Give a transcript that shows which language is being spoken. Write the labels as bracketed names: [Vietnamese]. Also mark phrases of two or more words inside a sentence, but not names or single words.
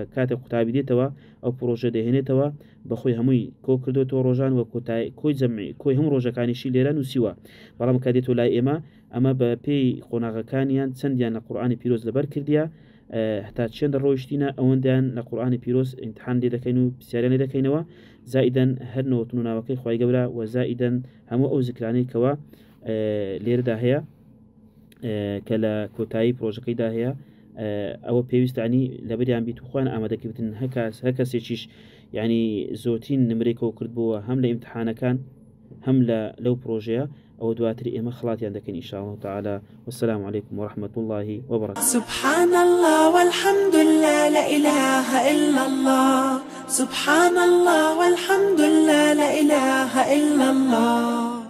[Central Kurdish] کاتێک قوتابی دێتەوە ئەو پرۆژە دەهێنێتەوە بەخۆی هەمووی کۆکردێتەوە ڕۆژان وە کۆی جەمعی کۆی هەموو ڕۆژەکانیشی لێرە نووسیوە بەڵام کە دێتەوە لای ئێمە ئەمە بە پێی قۆناغەکانیان چەندیان لە قورئانی پیرۆز لەبەر کردیە هەتا چێندە ڕۆیشتینە ئەوەندیان لە قورئانی پیرۆز ئیمتحان لێ دەکەین و پرسیاریان لێ دەکەینەوە زائیدەن هەر نەوەتن و ناوەکەی خی گەورە و زائیدەن هەموو ئەو زیکرانەی کەوە لێرەدا هەیە کە لە کۆتایی پرۆژەکەیدا هەیە ئەوە پێویستانی لەبەریان بیت و خوان ئامادەکردن هەر کەسێکیش یعنی زۆتین نمرێکەوە کردبووە هەم لە ئیمتحانەکان هەم لەو پرۆژەیە ئەو دواتری ئێمە خڵاتیان دەکەن [Arabic] إن شاء الله تعالى والسلام عليكم ورحمة الله وبركاته. سبحان الله والحمد لله لا إله إلا الله سبحان الله والحمد لله لا إله إلا الله